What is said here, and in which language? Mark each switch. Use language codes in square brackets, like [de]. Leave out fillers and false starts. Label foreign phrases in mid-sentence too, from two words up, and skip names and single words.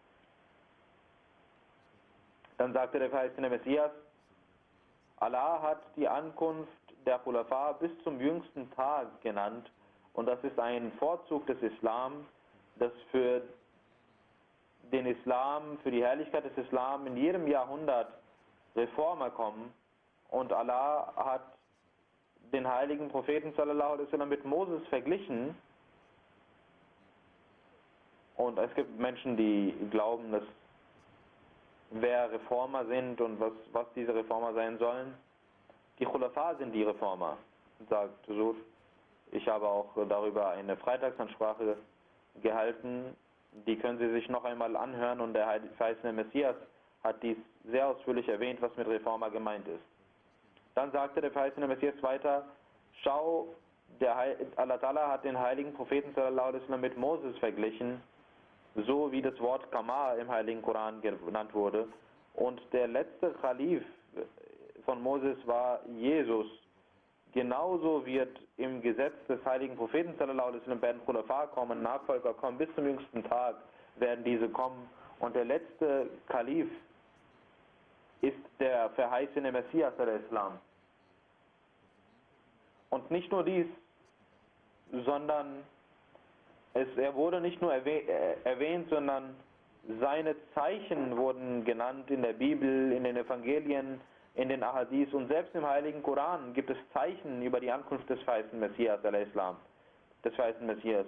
[de] Dann sagte der verheißene Messias: Allah hat die Ankunft der Khulafa bis zum jüngsten Tag genannt, und das ist ein Vorzug des Islam, dass für den Islam, für die Herrlichkeit des Islam in jedem Jahrhundert Reformer kommen, und Allah hat den heiligen Propheten [ar] sallallahu alaihi wasallam [de] mit Moses verglichen, und es gibt Menschen, die glauben, dass wer Reformer sind und was diese Reformer sein sollen. Die Khulafa sind die Reformer, sagt Sur. Ich habe auch darüber eine Freitagsansprache gehalten, die können Sie sich noch einmal anhören, und der verheißene Messias hat dies sehr ausführlich erwähnt, was mit Reformer gemeint ist. Dann sagte der verheißene Messias weiter: Schau, [ar] Allah Ta'ala [de] hat den heiligen Propheten [ar] sallallahu alaihi wasallam [de] mit Moses verglichen, so wie das Wort Kama im heiligen Koran genannt wurde, und der letzte Khalif von Moses war Jesus. Genauso wird im Gesetz des heiligen Propheten [ar] sallallahu alaihi wasallam [de] werden Khulafa kommen, Nachfolger kommen, bis zum jüngsten Tag werden diese kommen, und der letzte Kalif ist der verheißene Messias al-Islam. Und nicht nur dies, sondern er wurde nicht nur erwähnt, sondern seine Zeichen wurden genannt in der Bibel, in den Evangelien, in den Ahadith, und selbst im heiligen Koran gibt es Zeichen über die Ankunft des verheißenen Messias al-Islam, des verheißenen Messias.